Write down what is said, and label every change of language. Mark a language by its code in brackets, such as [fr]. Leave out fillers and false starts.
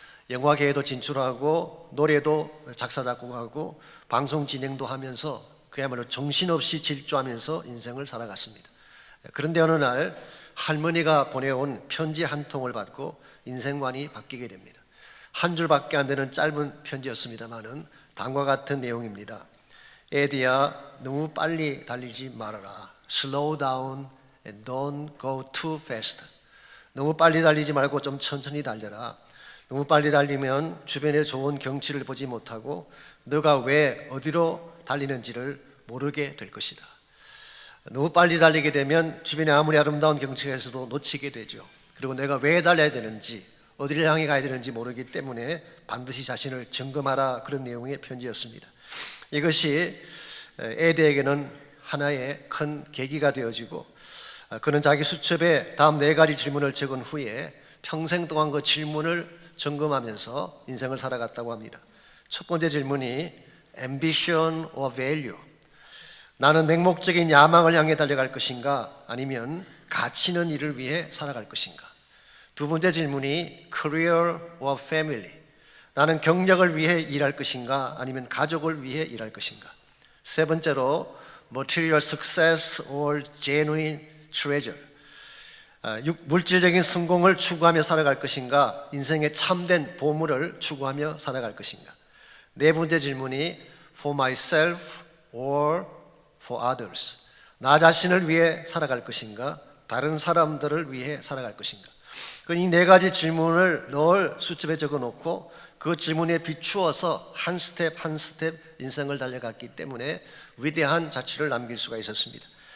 [ko] 영화계에도 진출하고 노래도 작사 작곡하고 방송 진행도 하면서 그야말로 정신없이 질주하면서 인생을 살아갔습니다. 그런데 어느 날 할머니가 보내온 편지 한 통을 받고 인생관이 바뀌게 됩니다. 한 줄밖에 안 되는 짧은 편지였습니다만은 다음과 같은 내용입니다. 에디야, 너무 빨리 달리지 말아라. [en] Slow down and don't go too fast. [ko] 너무 빨리 달리지 말고 좀 천천히 달려라. 너무 빨리 달리면 주변의 좋은 경치를 보지 못하고 너가 왜 어디로 달리는지를 모르게 될 것이다. 너무 빨리 달리게 되면 주변에 아무리 아름다운 경치가 있어도 놓치게 되죠. 그리고 내가 왜 달려야 되는지 어디를 향해 가야 되는지 모르기 때문에 반드시 자신을 점검하라. 그런 내용의 편지였습니다. 이것이 에디에게는 하나의 큰 계기가 되어지고 그는 자기 수첩에 다음 4가지 질문을 적은 후에 평생 동안 그 질문을 점검하면서 인생을 살아갔다고 합니다. 첫 번째 질문이 [en] ambition or value. [ko] 나는 맹목적인 야망을 향해 달려갈 것인가 아니면 가치 있는 일을 위해 살아갈 것인가. 두 번째 질문이 [en] career or family. [ko] 나는 경력을 위해 일할 것인가 아니면 가족을 위해 일할 것인가. 세 번째로 [en] material success or genuine treasure. [ko] 물질적인 성공을 추구하며 살아갈 것인가 인생의 참된 보물을 추구하며 살아갈 것인가. 네 번째 질문이 [en] for myself or for others. [ko] 나 자신을 위해 살아갈 것인가 다른 사람들을 위해 살아갈 것인가. 이 4가지 질문을 늘 수첩에 적어놓고 그 질문에 비추어서 한 스텝 한 스텝 인생을 달려갔기 때문에 위대한 자취를 남길 수가 있었습니다.